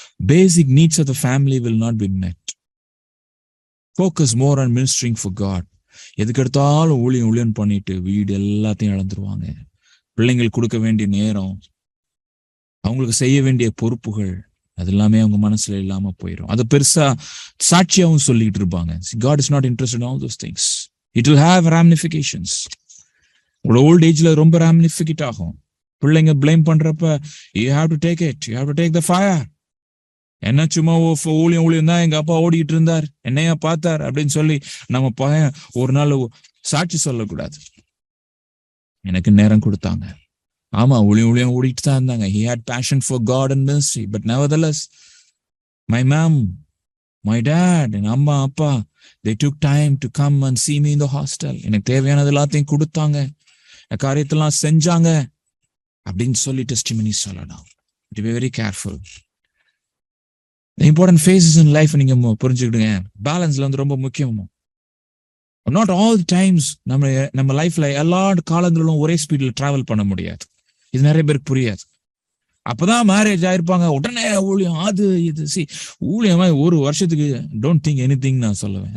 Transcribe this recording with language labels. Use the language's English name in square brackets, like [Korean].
[English] Basic needs of the family will not be met. Focus more on ministering for God. [Tamil] எதுக்கு எடுத்தாலும் ஊழியம் பண்ணிட்டு வீடு எல்லாத்தையும் இழந்துருவாங்க. பிள்ளைங்களுக்கு கொடுக்க வேண்டிய நேரம், அவங்களுக்கு செய்ய வேண்டிய பொறுப்புகள், அது எல்லாமே அவங்க மனசுல இல்லாம போயிடும். அது பெருசா சாட்சியாவும் சொல்லிட்டு இருப்பாங்க. [English] God is not interested in all those things. It will have ramifications. [Tamil] உங்களோட ஓல்ட் ஏஜ்ல ரொம்ப ராமினிஃபிகேட் ஆகும். பிள்ளைங்க பிளேம் பண்றப்ப [English] you have to take it, you have to take the fire. [Tamil] என்ன சும்மா ஊழியம் தான், எங்க அப்பா ஓடிட்டு இருந்தார், என்னையா பார்த்தார் அப்படின்னு சொல்லி நம்ம பையன் ஒரு நாள் சாட்சி சொல்லக்கூடாது. எனக்கு நேரம் கொடுத்தாங்க, ஆமா ஊழியம் ஓடிட்டு தான் இருந்தாங்க. [English] He had passion for God and ministry, but nevertheless my mom, my dad, [Tamil] என் அம்மா அப்பா, [English] they took time to come and see me in the hostel. [Tamil] எனக்கு தேவையானது எல்லாத்தையும் கொடுத்தாங்க, காரியத்தெல்லாம் செஞ்சாங்க அப்படின்னு சொல்லி டெஸ்டிமனி சொல்லணும். [English] Be very careful. The important phases in life [Tamil] நீங்க புரிஞ்சுக்கிடுங்க. பேலன்ஸ்ல வந்து ரொம்ப முக்கியம். [English] not all times [Tamil] நம்ம லைஃப்ல எல்லா காலங்களிலும் ஒரே ஸ்பீட்ல டிராவல் பண்ண முடியாது. இது நிறைய பேருக்கு புரியாது. அப்பதான் மேரேஜ் ஆயிருப்பாங்க, உடனே ஊழியம் அது இது. ஊழியமா ஒரு வருஷத்துக்கு [English] don't think anything [Tamil] நான் சொல்லுவேன்.